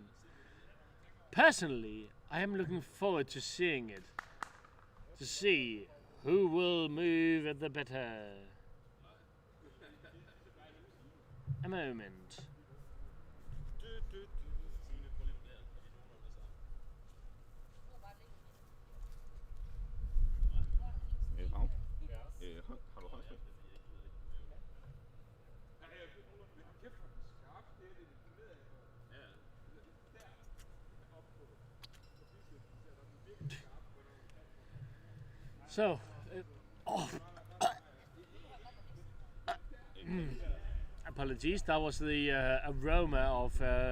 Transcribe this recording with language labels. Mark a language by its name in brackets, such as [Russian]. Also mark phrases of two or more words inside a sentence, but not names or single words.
[English] Personally, I am looking forward to seeing it, to see who will move at the better. A moment. [Danish] Rav? Har du højt? [English] So, apologies, that was the aroma of